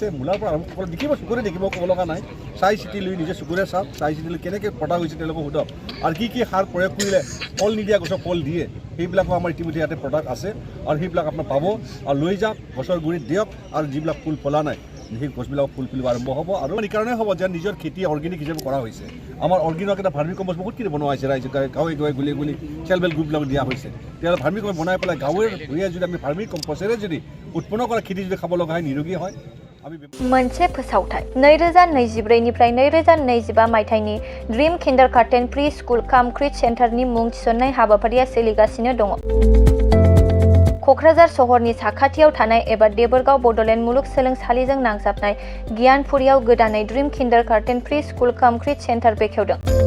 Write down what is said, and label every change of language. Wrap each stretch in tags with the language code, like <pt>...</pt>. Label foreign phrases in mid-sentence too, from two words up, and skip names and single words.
<as>মূলাৰ পৰা আৰম্ভ কৰি দেখিব, চকুৰে দেখিব, ক'ব লগা নাই। চাই চিতি লৈ নিজে চকুৰে চাওক, চাই চিতি লৈ কেনেকৈ পতা হৈছে তেওঁলোকক সোধক আৰু কি সাৰ প্ৰয়োগ কৰিলে ফল নিদিয়া গছৰ ফল দিয়ে, সেইবিলাকো আমাৰ ইতিমধ্যে ইয়াতে প্ৰডাক্ট আছে আৰু সেইবিলাক আপোনাৰ পাব আৰু লৈ যাওক, গছৰ গুৰিত দিয়ক আৰু যিবিলাক ফুল ফলা নাই সেই গছবিলাকক ফুল ফুলিব আৰম্ভ হ'ব। আৰু এইকাৰণে হ'ব যে নিজৰ খেতি অৰ্গেনিক হিচাপে কৰা হৈছে। আমাৰ অৰ্গেনিক এটা</as> <en>vermi compost</en> <as>বহুতখিনি বনোৱা হৈছে, ৰাইজে গাঁৱে গুলি</as> <en>self help groups</en> <as>দিয়া হৈছে। তেওঁলোকে</as> <en>vermi compost</en> <as>বনাই পেলাই গাঁৱৰ ভূঞে যদি আমি</as> <en>vermi compost</en> <as>যদি উৎপন্ন কৰা খেতি যদি খাব লগা হয়, নিৰোগী হয়।</as> <brx>मोनसे फोसावथाय 2024 निफ्राय 2025 मायथाइनि ड्रीम किन्डारगार्टेन प्रि स्कुल काम क्रिट सेन्टारनि मुं थिसननाय हाबाफारिया सोलिगासिनो दङ। क'क्राझार सहरनि साखाथियाव थानाय एबा देबोरगाव बड'लेण्ड मुलुगसोलोंसालिजों नांजाबनाय गियानपुरियाव गोदानै ड्रीम किन्डारगार्टेन प्रि स्कुल काम क्रिट सेन्टार बेखेवदों।</brx>